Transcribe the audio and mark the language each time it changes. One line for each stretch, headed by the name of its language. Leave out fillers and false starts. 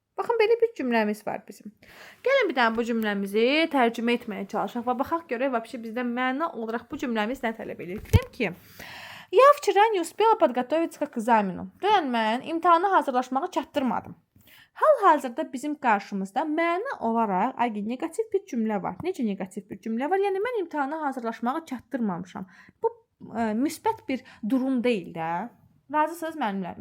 Azerbaijani: Baxın, belə bir cümləmiz var bizim. Gəlin bir dənə bu cümləmizi tərcümə etməyə çalışaq və baxaq görək vəbşi bizdən məna olaraq bu cümləmiz nə tələb edir. Deyim ki,
Russian: я вчера не успела подготовиться к экзамену.
Azerbaijani: Dünən mən imtahana hazırlaşmağı çatdırmadım. Hal-hazırda bizim qarşımızda məna olaraq negativ bir cümlə var. Necə negativ bir cümlə var? Yəni mən imtahana hazırlaşmağı çatdırmamışam. Bu müsbət bir durum deyil də. Razısınız müəllimlər?